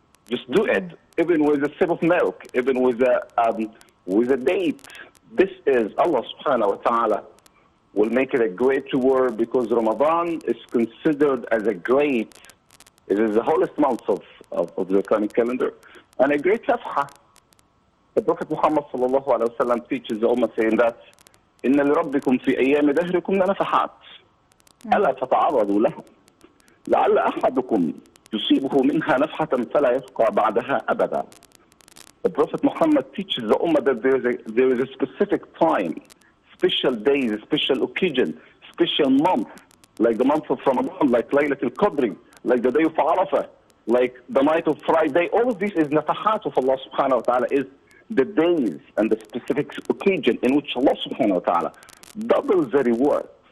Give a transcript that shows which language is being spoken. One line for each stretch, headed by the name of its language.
English: Just do it, even with a sip of milk, even with a date. This is Allah subhanahu wa ta'ala will make it a great reward, because Ramadan is considered as it is the holiest month of the Islamic calendar, and a great nafha. The Prophet Muhammad sallallahu alayhi wa sallam teaches the Ummah saying that,
Arabic: إِنَّ لِرَبِّكُمْ فِي أَيَّامِ دَهْرِكُمْ لَنَفَحَاتٍ أَلَا تَتَعَرَّضُوا لَهُ لَعَلَّ أَحَدُكُمْ يصيبه منها نفحة فلا يفقى بعدها أبدا.
English: The Prophet Muhammad teaches the Ummah that there is a specific time, special days, a special occasion, special month, like the month of Ramadan, like Laylatul Qadr, like the day of Arafah, like the night of Friday. All of this is nafahat of Allah subhanahu wa ta'ala, is the days and the specific occasion in which Allah subhanahu wa ta'ala doubles the reward.